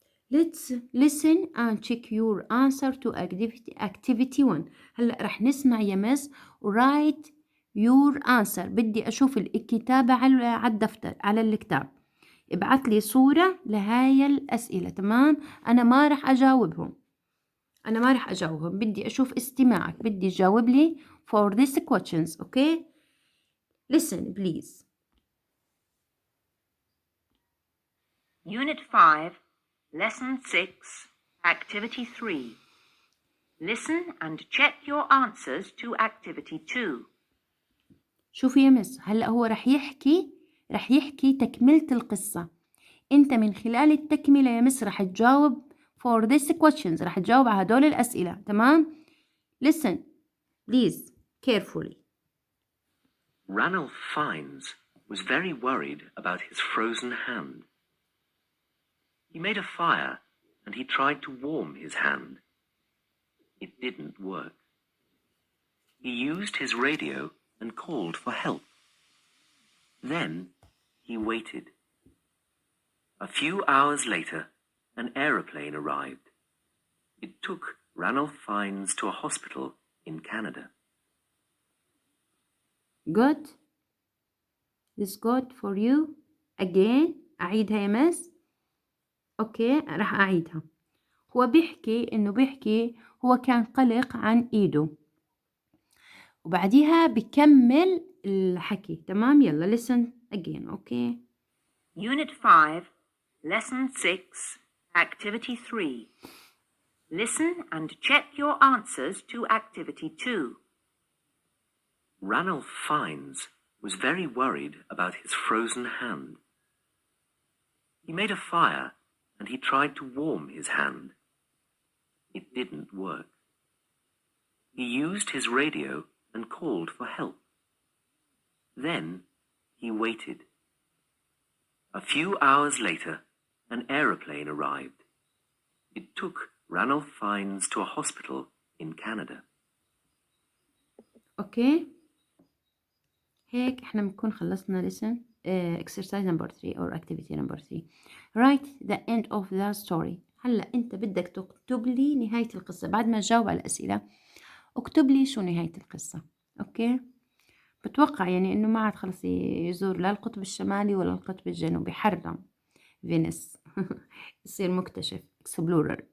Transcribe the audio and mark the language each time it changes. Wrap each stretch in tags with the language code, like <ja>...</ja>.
<en>Let's listen and check your answer to activity 1.</en> <ar>هلأ رح نسمع يا مس</ar> <en>write your answer.</en> <ar>بدي أشوف الكتابة على الدفتر، على الكتاب. ابعث لي صورة لهاي الأسئلة. تمام، أنا ما رح أجاوبهم، بدي أشوف استماعك، بدي تجاوب لي</ar> <en>for these questions. Okay. Listen please. Unit 5, Lesson 6, Activity 3. Listen and check your answers to Activity 2.</en> <ar>شوفي يا مس، هلأ هو رح يحكي تكملة القصة. أنت من خلال التكملة يا مس رح تجاوب</ar> <en>for these questions،</en> <ar>رح تجاوب على هدول الأسئلة. تمام.</ar> <en>Listen please carefully. Ranulph Fiennes was very worried about his frozen hand. He made a fire and he tried to warm his hand. It didn't work. He used his radio and called for help. Then he waited. A few hours later, an aeroplane arrived. It took Ranulph Fiennes to a hospital in Canada. Good. This good for you. Again.</en> <ar>أعيدها يا مس. أوكي راح أعيدها. هو بيحكي هو كان قلق عن إيده، وبعديها بكمل الحكي. تمام. يلا</ar> <en>listen again.</en> <ar>أوكي.</ar> <en>Unit 5, Lesson 6, Activity 3. Listen and check your answers to Activity 2. Ranulph Fiennes was very worried about his frozen hand. He made a fire and he tried to warm his hand. It didn't work. He used his radio and called for help. Then he waited. A few hours later, an aeroplane arrived. It took Ranulph Fiennes to a hospital in Canada.</en> <ar>أوكي. هيك احنا بنكون خلصنا</ar> <en>listen exercise number 3</en> <ar>or activity number 3.</ar> <en>Write the end of the story.</en> <ar>هلا انت بدك تكتب لي نهاية القصة بعد ما تجاوب على الأسئلة. اكتب لي شو نهاية القصة. اوكي. بتوقع يعني انه ما عاد خلص يزور لا القطب الشمالي ولا القطب الجنوبي. حرم فينيس. يصير مكتشف explorer.</ar>